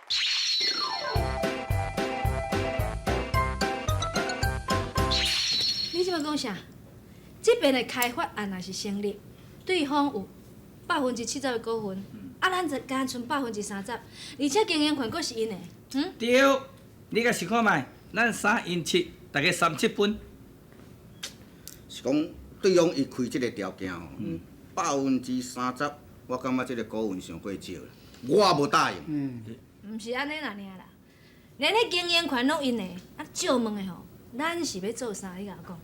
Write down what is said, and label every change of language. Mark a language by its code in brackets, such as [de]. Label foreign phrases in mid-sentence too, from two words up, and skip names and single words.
[nan] 你即摆讲啥？这边的开发案若是成立，对方有70%的股份，啊，咱就干剩30%，而且经营权阁是因的，对，你甲试看卖，咱3:7，大家37分。是讲对方伊开即个条件吼，30%，我感觉即个股份上过少啦，我无答应。毋是安尼啦，啦，连迄经营权拢因的，啊，借问的吼，咱是要做啥？你甲我讲。